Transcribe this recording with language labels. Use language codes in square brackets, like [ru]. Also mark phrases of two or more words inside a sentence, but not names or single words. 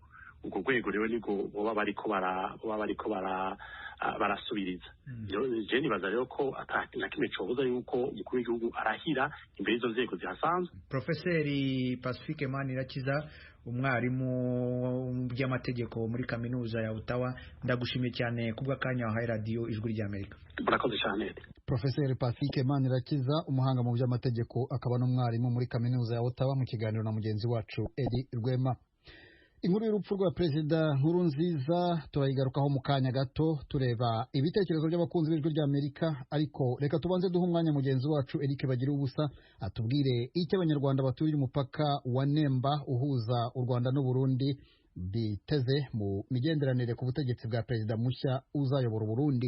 [rn] Ubwo rwego rero nibwo boba bariko barasubiriza. Je nibaza rero ko na kimwe cobuza yuko umukuru w'igihugu arahira imbere y'izo nzego zihasanzwe. Professeur Pacifique Manirakiza, umwarimu by'amategeko muri kaminuza ya Ottawa, [rw] ndagushimiye cyane kubw'akanya wahaye radio Ijwi ry'Amerika. Murakoze cyane. Professeur Pacifique Manirakiza, umuhanga mu by'amategeko akaba n'umwarimu muri kaminuza ya Ottawa, mu kiganiro na mugenzi wacu Edi Rwema. inkuru y'urupfu rwa perezida Nkurunziza turayigarukaho mu kanya gato tureba ibitekerezo by'abakunzi b'ijwi ry'Amerika, ariko reka tubanze duha umwanya mugenzi wacu Eric Bagira ubusa atubwire icyo abanyarwanda baturiye umupaka wa Nemba uhuza u Rwanda n'u Burundi biteze mu migenderanire ku butegetsi bwa perezida mushya uzayobora u Burundi.